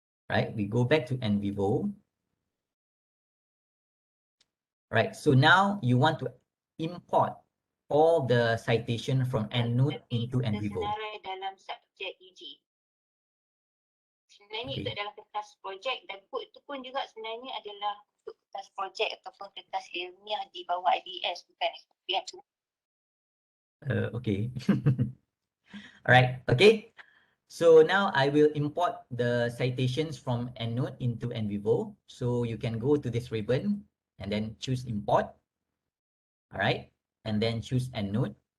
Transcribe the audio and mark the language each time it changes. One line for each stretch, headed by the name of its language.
English: Right, we go back to NVivo. Right, so now you want to import all the citation from EndNote into NVivo.
Malay: Dalam subjek UG. Sebenarnya
English: Okay.
Malay: itu adalah kertas projek dan kod itu pun juga sebenarnya adalah untuk kertas projek ataupun kertas ilmiah di bawah IDS, bukan SPM.
English: Okay. All right, okay. So now I will import the citations from EndNote into NVivo. So you can go to this ribbon and then choose import. All right, and then choose EndNote.